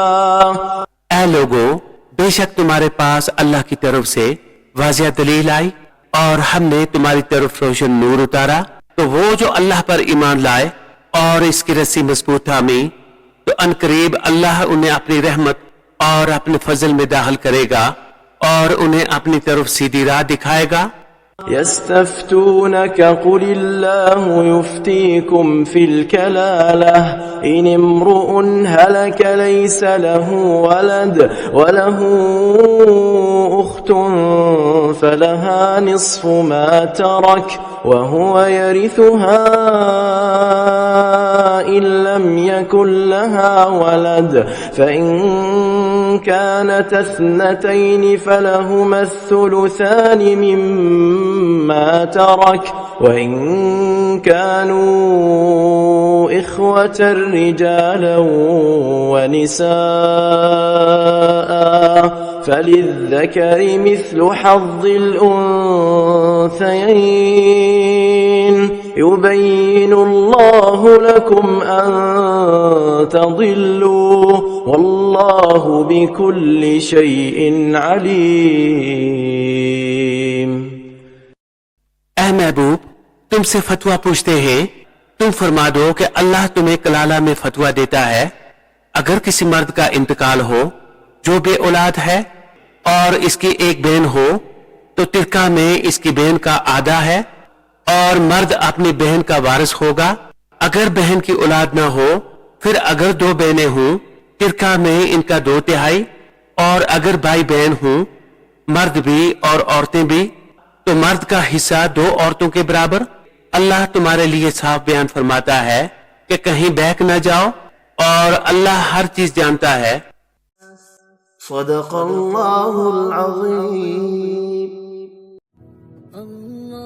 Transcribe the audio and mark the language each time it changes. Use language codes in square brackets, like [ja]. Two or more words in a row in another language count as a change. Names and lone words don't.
[ur] اے لوگو، بیشک تمہارے پاس اللہ کی طرف سے واضح دلیل آئی اور ہم نے تمہاری طرف روشن نور اتارا، تو وہ جو اللہ پر ایمان لائے اور اس کی رسی مضبوط تھامی، تو عنقریب اللہ انہیں اپنی رحمت اور اپنے فضل میں داخل کرے گا اور انہیں اپنی طرف سیدھی راہ دکھائے گا. [ar] يستفتونك قل الله يفتيكم في الكلالة إن امرؤ هلك ليس له ولد وله أخت فلها نصف ما ترك وهو يرثها إن لم يكن لها ولد فإن كانتا اثنتين فلهما الثلثان مما ترك وإن كانوا إخوة رجالا ونساء فللذكر مثل حظ الأنثيين يبين الله لكم أن تضلوا والله بكل شيء عليم। [ur] اے محبوب، تم سے فتویٰ پوچھتے ہیں، تم فرما دو کہ اللہ تمہیں کلالہ میں فتویٰ دیتا ہے، اگر کسی مرد کا انتقال ہو جو بے اولاد ہے اور اس کی ایک بہن ہو تو ترکہ میں اس کی بہن کا آدھا ہے اور مرد اپنی بہن کا وارث ہوگا. اگر بہن کی اولاد نہ ہو، پھر اگر دو بہنیں ہوں ترکہ میں ان کا 2/3، اور اگر بھائی بہن ہوں مرد بھی اور عورتیں بھی تو مرد کا حصہ 2 عورتوں کے برابر. اللہ تمہارے لیے صاف بیان فرماتا ہے کہ کہیں بہک نہ جاؤ، اور اللہ ہر چیز جانتا ہے. [ar] صدق الله العظيم.